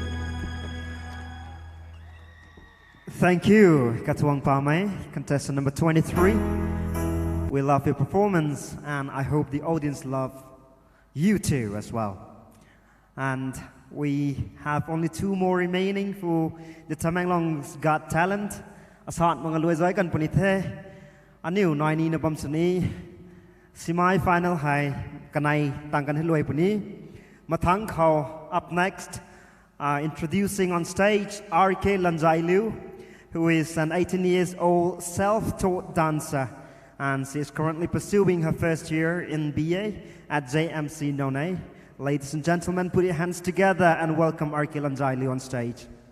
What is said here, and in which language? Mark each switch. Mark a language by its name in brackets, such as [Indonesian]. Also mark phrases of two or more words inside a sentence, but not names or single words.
[English] Thank you, Katuang Pame, contestant number 23. We love your performance, and I hope the audience love you too as well. And we have only 2 more remaining for the Tamenglong's Got Talent. [Rongmei Naga] Asat mangaloi zai kan punithe aniu noini na bamsani semi final hai kanai tangkan hiloi puni mathang khau. [English] Up next, introducing on stage RK Lanjailu, who is an 18 years old self-taught dancer, and she is currently pursuing her first year in BA at JMC Nonay. Ladies and gentlemen, put your hands together and welcome RK Lanjailu on stage.